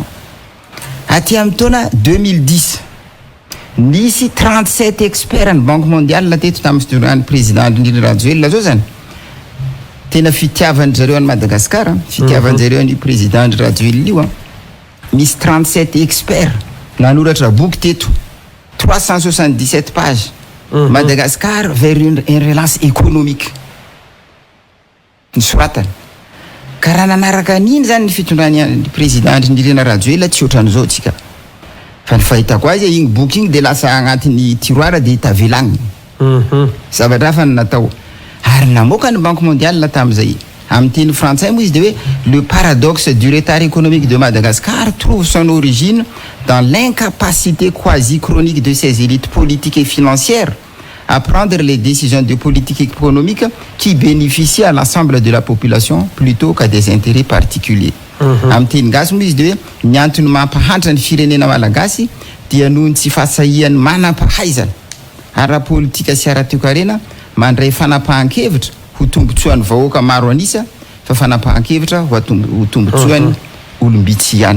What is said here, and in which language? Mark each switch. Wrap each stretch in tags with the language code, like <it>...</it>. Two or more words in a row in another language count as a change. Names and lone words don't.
<mg>Aty amin'ny taona 2010 nisy 37 experts ny Banque mondiale teto tamin'ny fitondrany président Andry Rajoelina zao zany. Tena fitiavany zareo any Madagascar, fitiavany zareo ny président Andry Rajoelina io. Misy 37 experts nanoratra boky teto 377 pages. Madagascar vers une relance économique. Ny soratany. Ka raha nanaraka an'iny zany ny fitondrany président Andry Rajoelina tsy ohatran'izao tsika. Fa ny fahitako azy igny boky igny de lasa agnatin'ny tiroara de tavelagny. Zavatra hafa natao. Ary namoaka ny Banque mondiale tamin'izay. Amin'ny teny frantsay moa izy de hoe</mg> <fr>le paradoxe du retard économique de Madagascar trouve son origine dans l'incapacité quasi chronique de ses élites politiques et financières à prendre les décisions de politique économique qui bénéficient à l'ensemble de la population plutôt qu'à des intérêts particuliers.</fr> <mg>Amin'ny teny gasy moa izy de hoe ny antony mampahantra ny firenena malagasy dia noho ny tsy fahasahiany manam-pahaizana ara-politika sy ara-toekarena mandray fanapahan-kevitra ho tombotsoan'ny vahoaka maro anisa fa fanapahan-kevitra ho tombotsoan'ny olombitsy ihany.</mg>